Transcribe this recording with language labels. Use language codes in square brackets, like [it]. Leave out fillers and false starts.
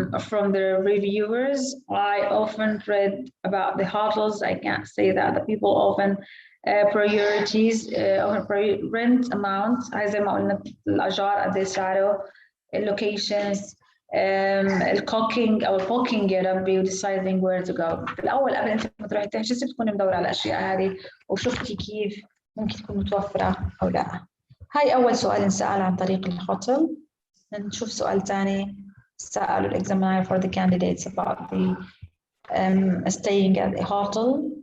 [en] From the reviewers, I often read about the hotels. I can't say that the people often priorities or rent amount. [ar] زي ما قلنا الأجار قد إيه سعره، اللوكيشنز، الكوكينج أو البوكينج يا ربي، [en] deciding where to go. [ar] في الأول قبل أنت ما تروحي تحجزي بتكوني مدورة على الأشياء هذه وشفتي كيف ممكن تكون متوفرة أو لا. هاي أول سؤال انسأل عن طريق الهوتل. نشوف سؤال ثاني سألوا الإكزامينر [en] for the candidates about the staying at the hotel.